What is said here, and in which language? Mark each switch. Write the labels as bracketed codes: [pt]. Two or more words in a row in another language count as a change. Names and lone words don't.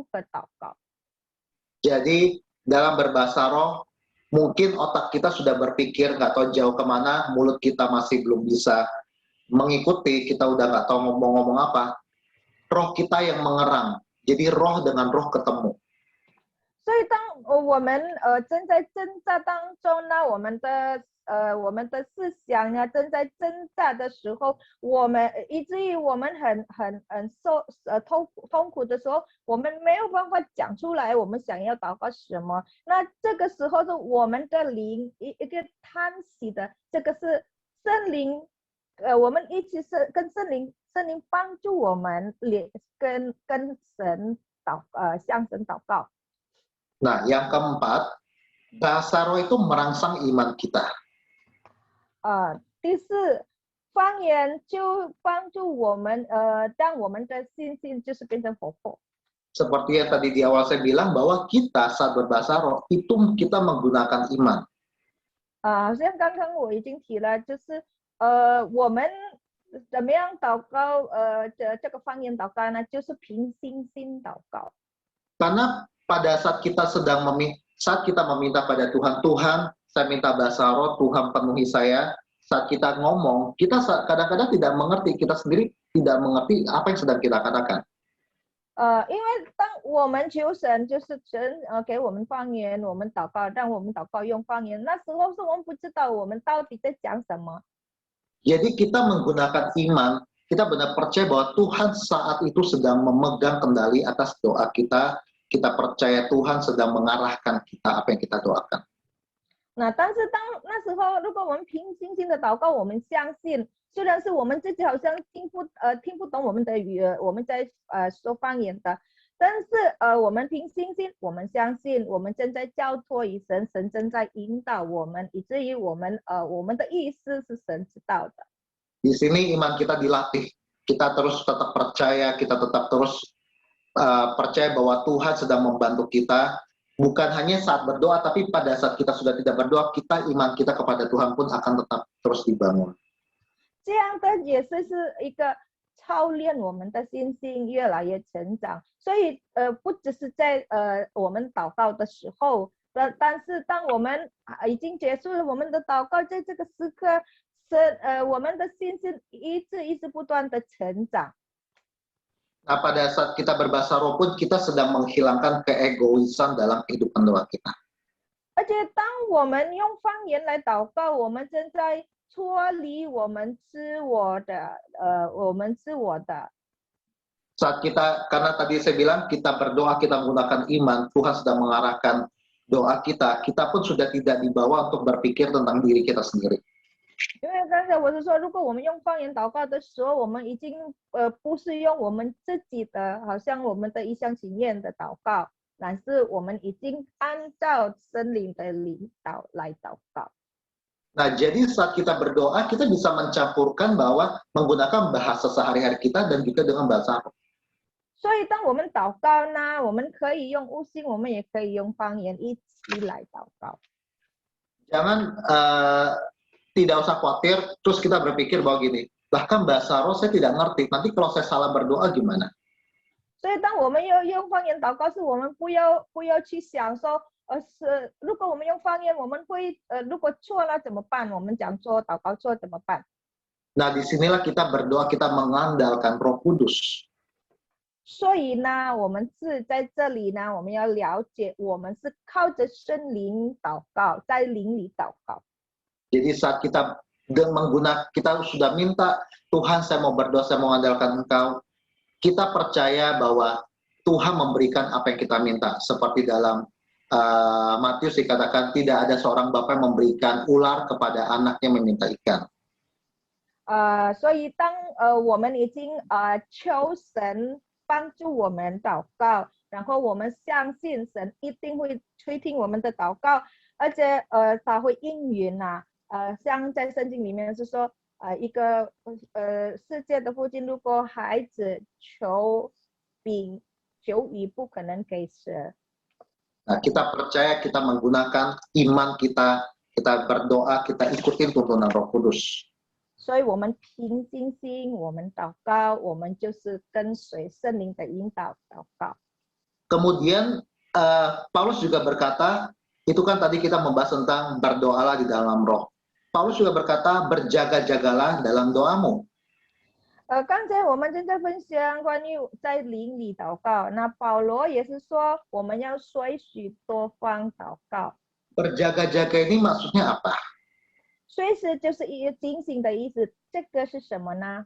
[id] Jadi dalam berbahasa roh, mungkin otak kita sudah berpikir nggak tahu jauh kemana, mulut kita masih belum bisa mengikuti, kita udah nggak tahu ngomong-ngomong apa, roh kita yang mengerang. Jadi roh dengan roh ketemu. [zh] 所以当我们正在挣扎当中呢，我们的思想呢正在挣扎的时候，以至于我们很痛苦的时候，我们没有办法讲出来我们想要祷告什么。那这个时候是我们的灵一个叹息的，这个是圣灵，我们一起是跟圣灵帮助我们跟神向神祷告。 [id] Nah, yang keempat, bahasa roh itu merangsang iman kita. [zh] 第四，方言就帮助我们，让我们的信心就是变成活泼。 [id] Seperti yang tadi di awal saya bilang bahwa kita saat berbahasa roh itu kita menggunakan iman. [zh] 好像刚刚我已经提了，就是我们怎么样祷告，这个方言祷告呢，就是凭信心祷告。 [id] Karena pada saat kita meminta pada Tuhan, Tuhan, saya minta bahasa roh, Tuhan penuhi saya. Saat kita ngomong, kita kadang-kadang tidak mengerti, kita sendiri tidak mengerti apa yang sedang kita katakan. [zh] 因为当我们求神，就是神给我们方言，我们祷告，让我们祷告用方言，那时候是我们不知道我们到底在讲什么。 [id] Jadi kita menggunakan iman, kita benar percaya bahwa Tuhan saat itu sedang memegang kendali atas doa kita. Kita percaya Tuhan sedang mengarahkan kita apa yang kita doakan. [zh] 那但是那时候，如果我们凭信心的祷告，我们相信，虽然是我们自己好像听不懂我们的语言，我们在说方言的，但是我们凭信心，我们相信，我们正在交托于神，神正在引导我们，以至于我们的意思是神知道的。 [id] Di sini iman kita dilatih, kita terus tetap percaya, kita tetap terus percaya bahwa Tuhan sedang membantu kita, bukan hanya saat berdoa, tapi pada saat kita sudah tidak berdoa, iman kita kepada Tuhan pun akan tetap terus dibangun. [zh] 这样的也是一个操练我们的信心越来越成长，所以不只是在我们祷告的时候，但是当我们已经结束了我们的祷告，在这个时刻，我们的信心一直不断的成长。 [id] Nah, pada saat kita berbahasa roh pun kita sedang menghilangkan keegoisan dalam kehidupan doa kita. [zh] 而且当我们用方言来祷告，我们正在脱离我们自我的。 [id] Karena tadi saya bilang kita berdoa, kita menggunakan iman, Tuhan sedang mengarahkan doa kita, kita pun sudah tidak dibawa untuk berpikir tentang diri kita sendiri. [zh] 因为刚才我是说，如果我们用方言祷告的时候，我们已经不是用我们自己的，好像我们的一厢情愿的祷告，乃是我们已经按照圣灵的领导来祷告。 [id] Nah, jadi saat kita berdoa, kita bisa mencampurkan bahwa menggunakan bahasa sehari-hari kita dan juga dengan bahasa roh. [zh] 所以，当我们祷告呢，我们可以用悟性，我们也可以用方言一起来祷告。 [id] Jangan tidak usah khawatir, terus kita berpikir bahwa gini, lah kan bahasa roh saya tidak ngerti, nanti kalau saya salah berdoa gimana? [zh] 所以，当我们要用方言祷告时，我们不要去想说，如果我们用方言，我们会如果错了怎么办？我们讲错祷告错怎么办？ [id] Nah, disinilah kita berdoa, kita mengandalkan Roh Kudus. [zh] 所以呢，我们是在这里呢，我们要了解，我们是靠着圣灵祷告，在灵里祷告。 [id] Jadi saat kita sudah minta, Tuhan saya mau berdoa, saya mau mengandalkan Engkau, kita percaya bahwa Tuhan memberikan apa yang kita minta. Seperti dalam Matius dikatakan, tidak ada seorang bapa yang memberikan ular kepada anaknya meminta ikan. [zh] 所以当我们已经求神帮助我们祷告，然后我们相信神一定会垂听我们的祷告，而且他会应允啊。像在圣经里面是说，一个世界的父亲，如果孩子求饼求鱼，不可能给蛇。 [id] Nah, kita percaya, kita menggunakan iman kita, kita berdoa, kita ikutin tuntunan Roh Kudus. [zh] 所以我们凭信心，我们祷告，我们就是跟随圣灵的引导祷告。 [id] Kemudian Paulus juga berkata, Itu kan tadi kita membahas tentang berdoalah di dalam roh. Paulus juga berkata, berjaga-jagalah dalam doamu. [zh] 刚才我们正在分享关于在灵里祷告，那保罗也是说我们要随时多方祷告。 [id] Berjaga-jaga ini maksudnya apa? [zh] 随时就是一个警醒的意思，这个是什么呢？